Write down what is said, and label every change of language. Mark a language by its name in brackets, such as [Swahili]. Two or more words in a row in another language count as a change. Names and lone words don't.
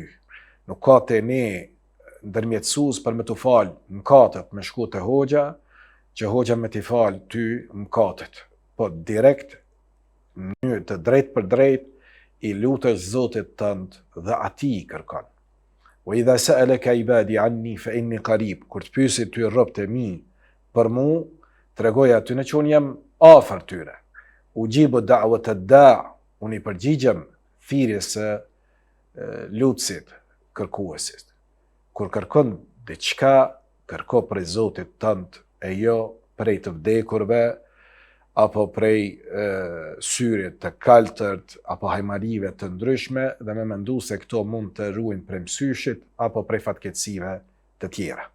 [Albanian] Nuk ka të një ndërmjetësues për me të fal mëkatet me shku te hoxha, që hoxha me t'i fal ty mëkatet. Po direkt, në mënyrë të drejt për drejt, i lutesh Zotit tënd dhe atij i kërkon. [Arabic] وإذا سألك عبادي عني فإني قريب, [Albanian] kur të pyesin ty robët e mi për mu, tregoj atyne që unë jam afër tyre. [Arabic] أجيب دعوة الداع', [Albanian] unë i përgjigjem thirrjes së lutësit, kërkuesit. Kur kërkon diçka, kërko prej Zotit tënd e jo prej të vdekurve, apo prej syrit të kaltërt, apo hajmarive të ndryshme, dhe me mendu se këto mund të ruajnë prej msyshit, apo prej fatkeqësive të tjera.